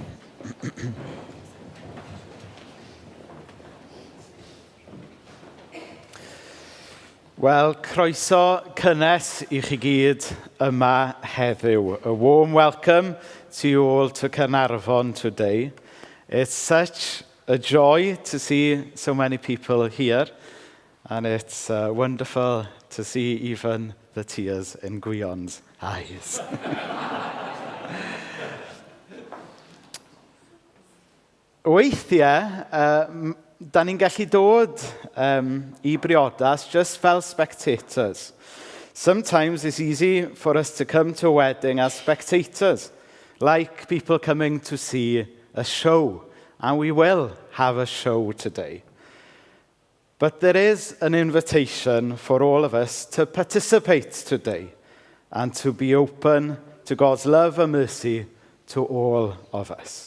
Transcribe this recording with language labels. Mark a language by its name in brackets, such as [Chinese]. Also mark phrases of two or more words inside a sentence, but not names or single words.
[Welsh] Wel, croeso cynnes I chi gyd yma heddiw. [English] A warm welcome to you all to Caernarfon today. It's such a joy to see so many people here, and it's wonderful to see even the tears in Gwion's eyes. [Welsh] Weithiau, da ni'n gallu dod I Priodas just fel spectators. [English] Sometimes it's easy for us to come to a wedding as spectators, like people coming to see a show, and we will have a show today. But there is an invitation for all of us to participate today and to be open to God's love and mercy to all of us.